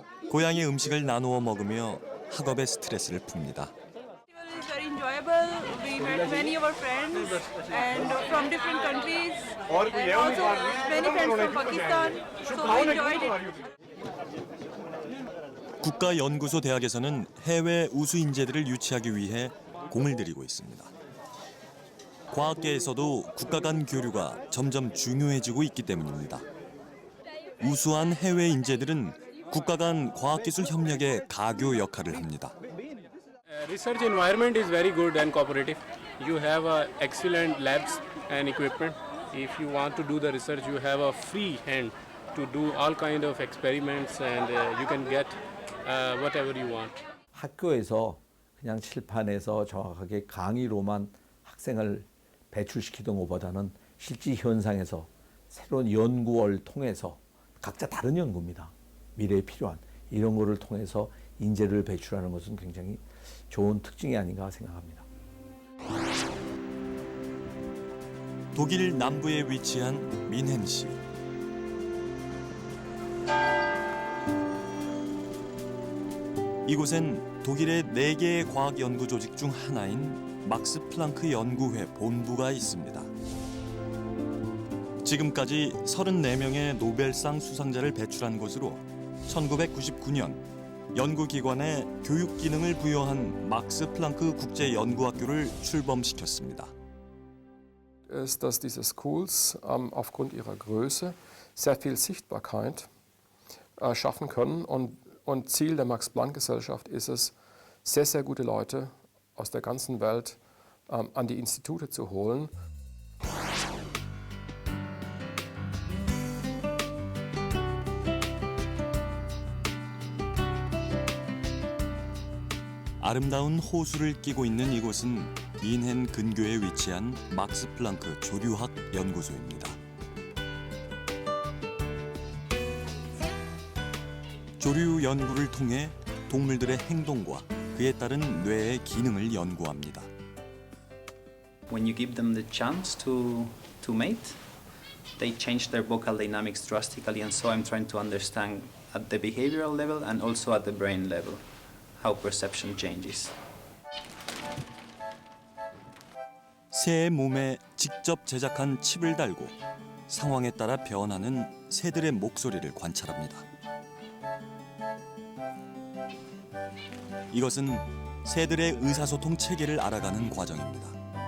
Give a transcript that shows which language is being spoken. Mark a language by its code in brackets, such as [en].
[ko] 고향의 음식을 나누어 먹으며 학업의 스트레스를 풉니다. [en] It's very enjoyable. We met many of our friends and from different countries and also many friends from Pakistan. So we enjoyed it. [ko] 국가연구소 대학에서는 해외 우수 인재들을 유치하기 위해 공을 들이고 있습니다. 과학계에서도 국가 간 교류가 점점 중요해지고 있기 때문입니다. 우수한 해외 인재들은 국가 간 과학기술 협력의 가교 역할을 합니다. [en] Research environment is very good and cooperative. You have excellent labs and equipment. If you want to do the research, you have a free hand to do all kind of experiments and you can get whatever you want. [ko] 학교에서 그냥 칠판에서 정확하게 강의로만 학생을 배출시키던 것보다는 실제 현상에서 새로운 연구를 통해서 각자 다른 연구입니다. 미래에 필요한 이런 거를 통해서 인재를 배출하는 것은 굉장히 좋은 특징이 아닌가 생각합니다. 독일 남부에 위치한 민헨시. 이곳엔 독일의 4개의 과학 연구 조직 중 하나인 막스 플랑크 연구회 본부가 있습니다. 지금까지 34명의 노벨상 수상자를 배출한 곳으로 1999년 연구기관에 교육 기능을 부여한 막스 플랑크 국제연구학교를 출범시켰습니다. [de] Ist, dass diese Schools aufgrund ihrer Größe sehr viel Sichtbarkeit schaffen können und Ziel der Max-Planck-Gesellschaft ist es, sehr, sehr gute Leute aus der ganzen Welt an die Institute zu holen. [ko] 아름다운 호수를 끼고 있는 이곳은 민헨 근교에 위치한 막스 플랑크 조류학 연구소입니다. 조류 연구를 통해 동물들의 행동과 그에 따른 뇌의 기능을 연구합니다. [en] When you give them the chance to mate, they change their vocal dynamics drastically, and so I'm trying to understand at the behavioral level and also at the brain level how perception changes. [ko] 새의 몸에 직접 제작한 칩을 달고 상황에 따라 변하는 새들의 목소리를 관찰합니다. 이것은 새들의 의사소통 체계를 알아가는 과정입니다.